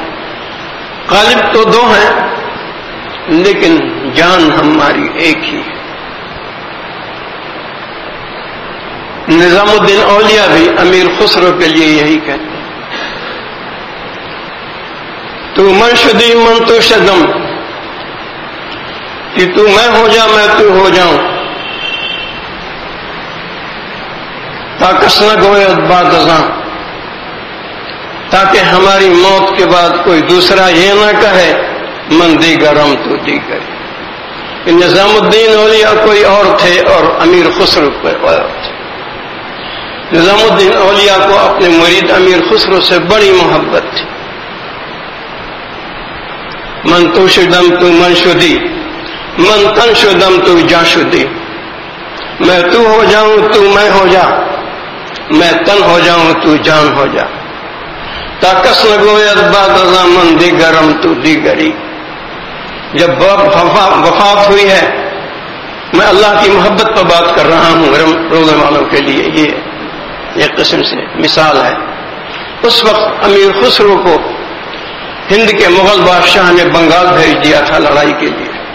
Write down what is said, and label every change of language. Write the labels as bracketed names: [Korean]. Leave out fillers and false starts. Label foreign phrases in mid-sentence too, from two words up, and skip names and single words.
[Urdu] غالب تو دو ہیں لیکن جان ہماری ایک ہی ہے۔ نظام الدین اولیاء بھی امیر خسرو کے لیے یہی کہتے ہیں، [Persian] تو من شدی من تو شدم، [Urdu] کہ تو میں ہو جا میں تو ہو جاؤں، [Persian] تاکس نہ گوید بعد ازاں، [Urdu] تاکہ ہماری موت کے بعد کوئی دوسرا یہ نہ کہے [Persian] من دیگرم تو دیگر۔ [Urdu] نظام الدین اولیاء کوئی اور تھے اور امیر خسرو کوئی اور تھے۔ نظام الدین اولیاء کو اپنے مرید امیر خسرو سے بڑی محبت تھی۔ [Persian] من تو شدم تو من شدی، من تن شدم تو جا شدی، [Urdu] میں تو ہو جاؤں تو میں ہو جا، میں تن ہو جاؤں تو جان ہو جا، [Persian] تاکس نہ گوید بعد ازاں من دیگرم تو دیگری۔ [Urdu] جب وفات ہوئی ہے، میں اللہ کی محبت پر بات کر رہا ہوں روزے والوں کے لیے، یہ ایک قسم سے مثال ہے۔ اس وقت امیر خسرو کو ہند کے مغل بادشاہ نے بنگال بھیج دیا تھا لڑائی کے لیے۔